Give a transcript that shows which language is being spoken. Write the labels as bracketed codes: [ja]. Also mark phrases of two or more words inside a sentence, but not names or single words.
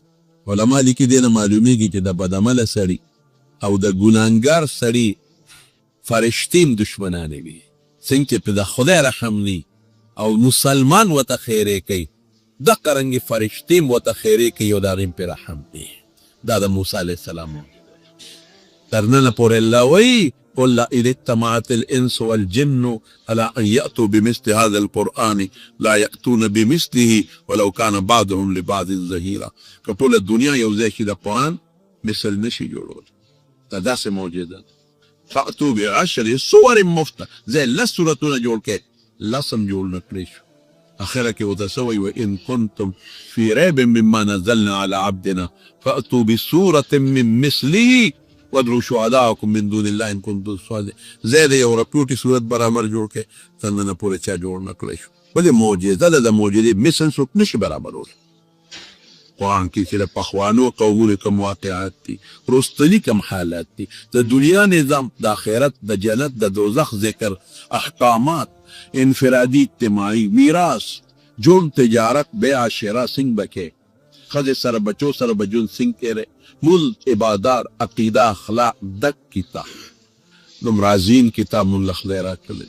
[ps] علما لیکي دې نه معلومیږي چې د بدعمله سړي او د ګناهګار سړي فرشتې هم دشمنانې وي، څنګه چې په د خدای رحم نی او مسلمان ورته خیرې کوي، دقه رنګې فرشتې هم ورته خیرې کوي او د هغې پې رحم دی. دا د موسی [ar] علیه السلام [ps] تر ننه پورې الله وایي [ar] قل إن اجتمعت الإنس والجن على أن يأتوا بمثل هذا القرآن لا يأتون بمثله ولو كان بعضهم لبعض ظهيرا. [ps] که ټول دنیا یو ځای شي د قرآن مثل نشي جوړول، دا داسې موجوده. [ar] فأتوا بعشر صور مفترض [ps] زي لس سورتونه جوړ کړي، لسم جوړ نه کړی شو. اخره کې ورته سوی [ar] وإن كنتم في ريب مما نزلنا على عبدنا فأتوا بسورة من مثله وادعوا شهداءكم من دون الله ان كنتم صادقين. [ps] زه د یو رپوټي صورت برابر جوړ کړي، تر ننه پورې چا جوړ نه کړی شو. ولې معجزه ده، د معجزې مثل څوک نشي برابرول. قرآن کې چې د پخوانو قومونو کوم واقعات دي، رستني کوم حالات دي، د دنیا نظام، د آخرت، د جنت، د دوزخ ذکر، احکامات، انفرادي، اجتماعي، میراث، جون، تجارت، بیع شراء څنګه بکې، ښځې سره بچو سره به ژوند څنګه تېری، مول، عبادات، عقیده، اخلاق، دک کتاب دومره عظیم کتاب مونږ له خدای راکړلی.